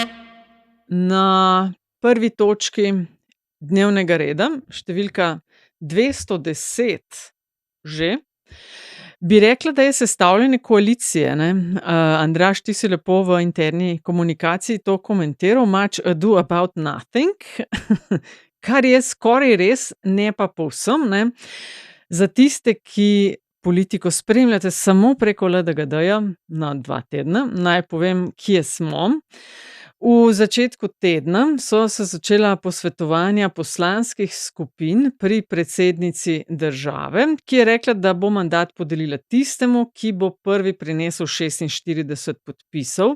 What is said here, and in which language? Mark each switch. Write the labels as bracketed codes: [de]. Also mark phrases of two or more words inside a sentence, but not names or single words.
[sl] Na prvi točki dnevnega reda, številka 210 že, bi rekla, da je sestavljene koalicije. Ne? Andraž, ti si lepo v interni komunikaciji to komentiral, [en] much ado about nothing, [sl] kar je skoraj res, ne pa povsem. Ne? Za tiste, ki politiko spremljate samo preko LDGD-ja na 2 tedna, naj povem, kje smo. V začetku tedna so se začela posvetovanja poslanskih skupin pri predsednici države, ki je rekla, da bo mandat podelila tistemu, ki bo prvi prinesel 46 podpisov.